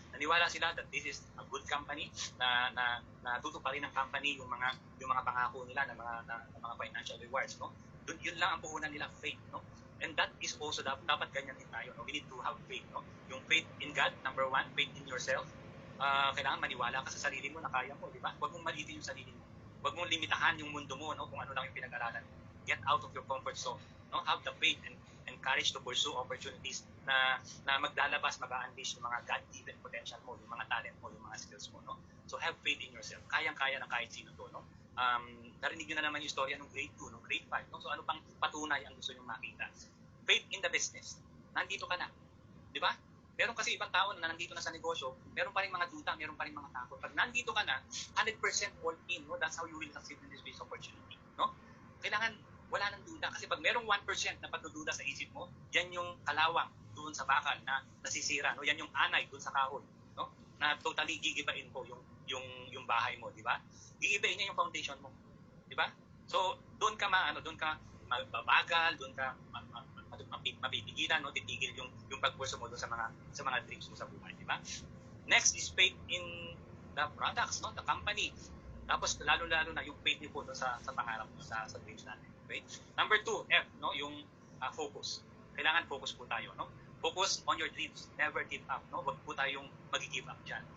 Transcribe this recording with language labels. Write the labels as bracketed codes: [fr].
[tl] Naniwala sila [en] that this is a good company, [tl] na tutuparin ng company yung mga pangako nila ng mga financial rewards, no? Yun lang ang puhunan nila, faith, no? [en] And that is also [tl] dapat ganyan din tayo, [en] no? We need to have faith, no? Yung faith in God, number 1, faith in yourself. [tl] Kailangan maniwala ka sa sarili mo na kaya mo, di ba? Huwag mong maliitin yung sarili mo. Huwag mong limitahan yung mundo mo, no? Kung ano lang yung pinag-aralan mo. [en] Get out of your comfort zone, no? Have the faith and courage to pursue opportunities [tl] na maglalabas, mag-unleash yung mga God-given potential mo, yung mga talent mo, yung mga skills mo, [en] no? So have faith in yourself. [tl] Kayang-kaya ng kahit sino to, no? Narinig nyo na naman yung istorya ng grade 2, no? Grade 5, no? So ano pang patunay ang gusto nyo makita? [en] Faith in the business. [tl] Nandito ka na, di ba? Meron kasi ibang tao na nandito na sa negosyo, meron pa rin mga duda, meron pa rin mga takot. Pag nandito ka na, 100% all in, no? [en] That's how you will succeed in this business opportunity, no? [tl] Kailangan wala nang duda. Kasi pag merong 1% na pagdududa sa isip mo, yan yung kalawang doon sa bakal na nasisira, no? Yan yung anay doon sa kahoy, no? Na totally gigibain po yung bahay mo, di ba? Gigibain niya yung foundation mo, di ba? So, doon ka magbabagal, doon ka mapipigilan, no? Titigil yung pagpurso mo doon sa mga dreams mo sa buhay, di ba? [en] Next is faith in the products, no? [tl] The company. Tapos lalo-lalo na yung faith niyo po doon sa pangarap mo, sa dreams natin. Okay? Number 2, F, no? [en] Yung focus. [tl] Kailangan focus po tayo, [en] no? Focus on your dreams. Never give up, no? [tl] Wag po tayong mag-give up dyan.